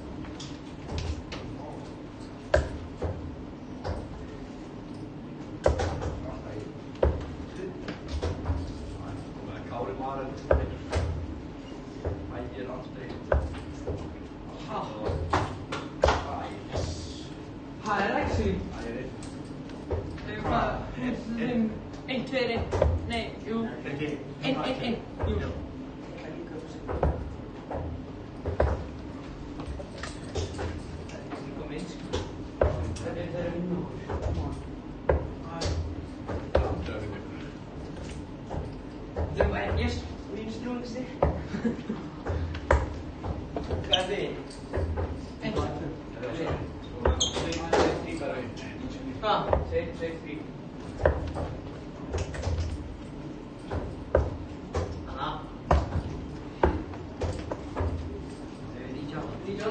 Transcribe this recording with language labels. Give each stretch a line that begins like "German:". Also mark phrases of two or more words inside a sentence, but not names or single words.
Icelandic: Kári Marel Ægir Andrei Það actually. Ægir Hvað? 1, 2, 1. Nei, jú. 1, 1, 1. Jú.
English: Yes, we just doing this thing.
Icelandic: Hvað er þið? Hvað? 2, 3. Aha. 98.